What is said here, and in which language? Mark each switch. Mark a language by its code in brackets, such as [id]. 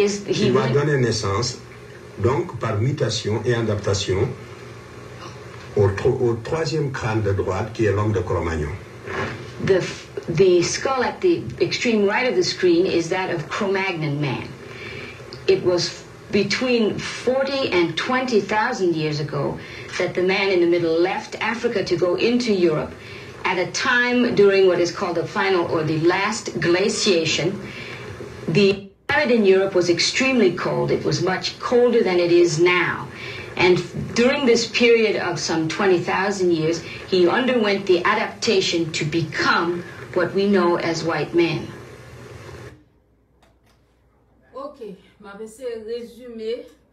[fr] Il va donner naissance, donc par mutation et adaptation, au troisième crâne de droite qui est l'homme de Cro-Magnon. [en] The skull at the extreme right of the screen is that of Cro-Magnon man. It was between 40 and 20,000 years ago that the man in the middle left Africa to go into Europe at a time during what is called the final or the last glaciation. The climate in Europe was extremely cold. It was much colder than it is now. And during this period of some 20,000 years, he underwent the adaptation to become what we know as white men. [fr] Ok, ma vais essayer de résumer.